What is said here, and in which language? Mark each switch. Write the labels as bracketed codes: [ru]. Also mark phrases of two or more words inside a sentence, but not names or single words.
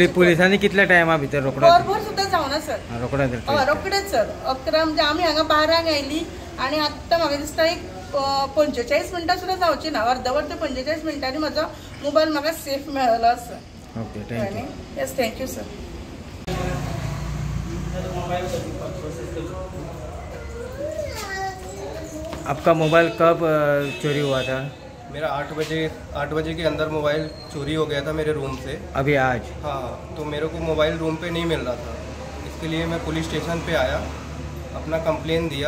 [kok] पुलिसांनी कितल्या टायमा भितर रोखडो? बरोबर सुद्दां जावना सर. रोखडेच सर 11 म्हणजे आमी हांगा 12 आयली आणि आत्तां म्हाका दिसता एक 45 मिनटां सुद्दां जावची ना. अर्दवर ते 45 मिनटांनी म्हाजो मोबायल म्हाका सेफ मेळ्ळो आसा. [en] okay thank you. yes thank you sir. [hi] आपका मोबाइल कब चोरी हुआ था? मेरा 8 बजे के अंदर मोबाइल चोरी हो गया था मेरे रूम से. अभी आज? हाँ, तो मेरे को मोबाइल रूम पे नहीं मिल रहा था. इसके लिए मैं पुलिस स्टेशन पे आया, अपना कंप्लेन दिया.